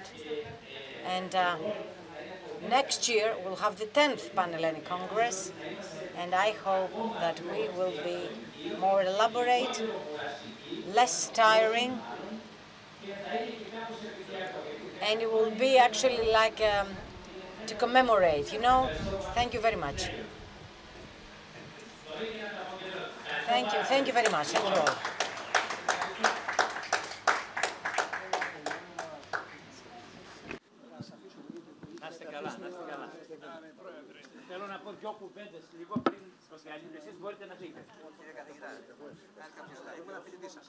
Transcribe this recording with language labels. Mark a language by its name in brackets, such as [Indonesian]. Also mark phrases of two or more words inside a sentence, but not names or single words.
[English] And next year we'll have the 10th Panhellenic Congress, and I hope that we will be more elaborate, less tiring, and it will be actually like to commemorate, you know? Thank you very much. Thank you very much. Thank you all. [Greek] Θέλω να πω δυο κουβέντες λίγο πριν σας καλείτε. Εσείς μπορείτε να φύγετε. Κύριε καθηγητά, ήμουν αφιλητής σας.